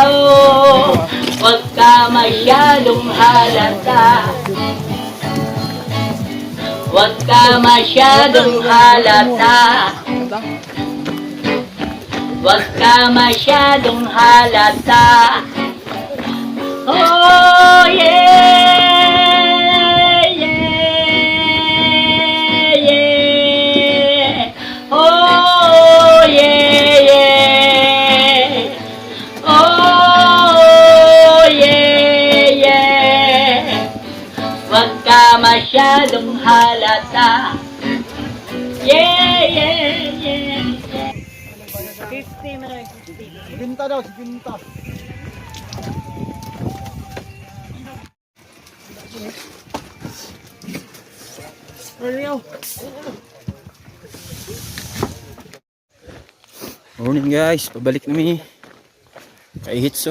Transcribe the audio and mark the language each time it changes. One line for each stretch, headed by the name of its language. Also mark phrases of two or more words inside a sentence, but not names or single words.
Filipino: Huwag ka masyadong halata. Huwag ka masyadong halata. Huwag ka masyadong halata.
English: Oh yeah, yeah, yeah. Oh yeah, yeah. Oh yeah, yeah.
Filipino: Huwag ka masyadong halata.
English: Yeah, yeah, yeah. 50 man.
Filipino: Binta daw, si Binta.
English: Morning guys,
Filipino: pabalik namin kay Hitso.